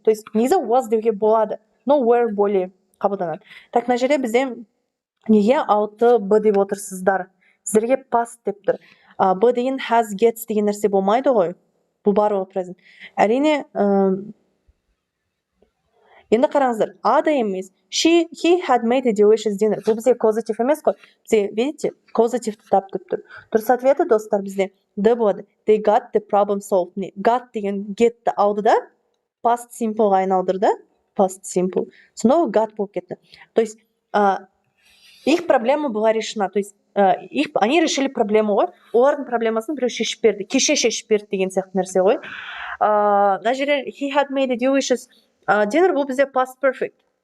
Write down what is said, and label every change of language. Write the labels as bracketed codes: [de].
[ru] То есть [kk] негізі was деуге болады, но were [ru] более [kk] қабылданады. Так, мына жерде бізде неге 6 деп отырсыздар? Сіздерге past деп тұр. Б деген has, gets деген нәрсе болмайды ғой. Бұл барлығы present. Әрине, енді қараңыздар, а да емес. [en] He had made a delicious dinner. [kk] Бұл бізде causative емес қой. Бізде, [ru] видите, [kk] causative тапты тұр. Дұрыс ответі, достар, бізде Д болады. [en] They got the problem solved. [kk] Got деген getті алды да, past simpleға айналдырды. [en] Past simple. [kk] Сонда ол got болып кетті. [ru] То есть, их проблема была решена. То есть, они решили проблему [kk] ғой. Олардың проблемасын біреу шешіп берді. Кеше шешіп берді деген сияқты нәрсе ғой. Мына жерде [en] he had made a delicious dinner, [kk] бұл бізде past perfect.